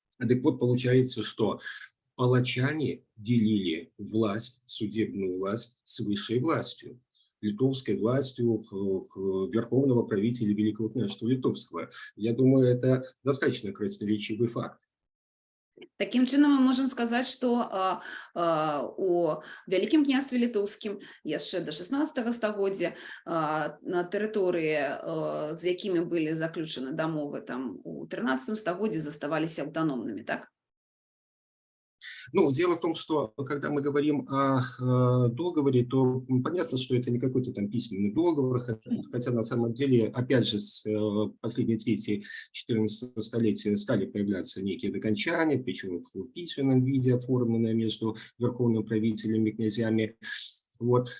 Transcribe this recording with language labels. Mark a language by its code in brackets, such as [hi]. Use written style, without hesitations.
[ru] Так вот, получается, что палачане делили власть, судебную власть с высшей властью, литовской властью верховного правителя Великого княжества Литовского. Я думаю, это достаточно красноречивый факт. Таким чином мы можем сказать, что [be] у Вялікім княстве літоўскім яшчэ до 16 стагоддзя на тэрыторыі, з якімі былі заключаны дамовы там у 13 стагоддзі, заставаліся аўтаномнымі, так? [ru] Ну, дело в том, что когда мы говорим о договоре, то понятно, что это не какой-то там письменный договор, хотя на самом деле, опять же, с последней трети 14 столетия стали появляться некие докончания, причем в письменном виде, оформленные между верховными правителями и князьями. Вот.